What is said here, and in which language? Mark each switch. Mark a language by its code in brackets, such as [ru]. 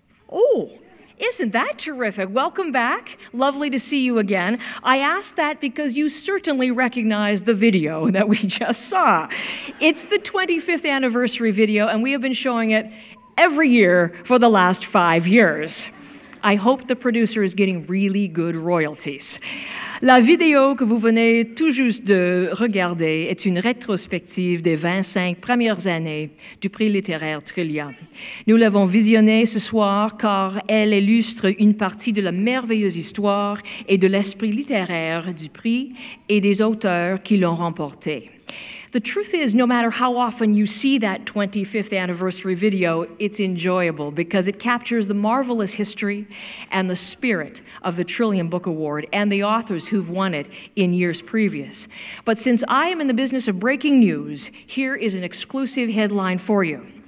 [en] Oh, isn't that terrific? Welcome back. Lovely to see you again. I asked that because you certainly recognize the video that we just saw. It's the 25th anniversary video, and we have been showing it every year for the last 5 years. I hope the producer is getting really good royalties. [fr] La vidéo que vous venez tout juste de regarder est une rétrospective des 25 premières années du Prix littéraire Trillium. Nous l'avons visionnée ce soir car elle illustre une partie de la merveilleuse histoire et de l'esprit littéraire du Prix et des auteurs qui l'ont remporté. [en] The truth is, no matter how often you see that 25th anniversary video, it's enjoyable because it captures the marvelous history and the spirit of the Trillium Book Award and the authors who've won it in years previous. But since I am in the business of breaking news, here is an exclusive headline for you.